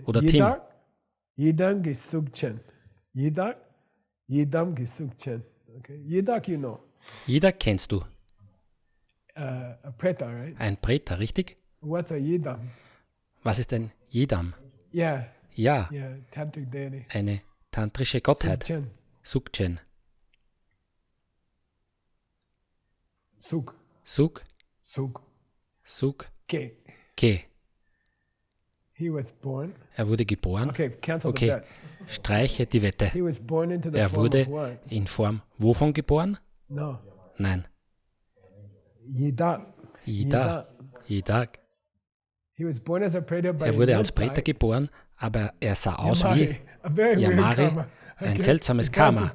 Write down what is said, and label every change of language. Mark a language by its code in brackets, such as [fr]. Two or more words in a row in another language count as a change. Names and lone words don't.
[de] Yedak kennst du. Ein Preta, richtig? Was ist ein Yedam? Ja, eine tantrische Gottheit. [bo] Sukchen. Suk. Ke. [de] Er wurde geboren. Okay, streiche die Wette. Er wurde in Form wovon geboren? Nein. Yedak. Er wurde als Preta geboren, aber er sah aus wie Yamari, ein seltsames Karma.